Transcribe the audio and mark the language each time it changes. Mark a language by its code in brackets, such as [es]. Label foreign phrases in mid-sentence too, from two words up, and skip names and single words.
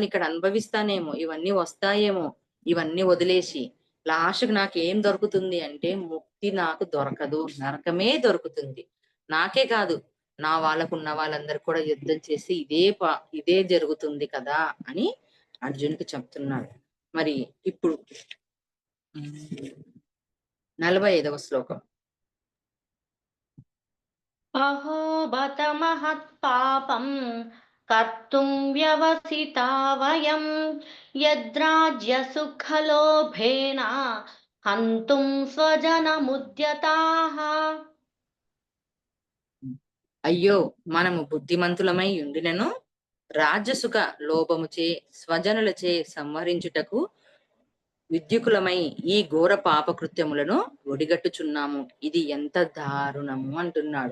[te] ఇక్కడ అనుభవిస్తానేమో, ఇవన్నీ వస్తాయేమో, ఇవన్నీ వదిలేసి లాస్ట్‌కి నాకేం దొరుకుతుంది అంటే ముక్తి నాకు దొరకదు. నరకమే దొరుకుతుంది. నాకే కాదు, నా వాళ్ళకున్న వాళ్ళందరూ కూడా యుద్ధం చేసి ఇదే జరుగుతుంది కదా! అని అర్జున్‌కి చెప్తున్నాడు. మరి ఇప్పుడు 45వ శ్లోకం. [sa] अहो बत महत्पापं कर्तुं व्यवसिता वयं यद्राज्यसुखलोभेन हन्तुं स्वजनमुद्यताः. [te] అయ్యో! మనము బుద్ధిమంతులమై ఉండినను రాజసుఖ లోభముచే స్వజనులచే సంహరించుటకు విద్యుకులమై ఈ ఘోర పాపకృత్యములను ఒడిగట్టుచున్నాము. ఇది ఎంత దారుణము అంటున్నాడు.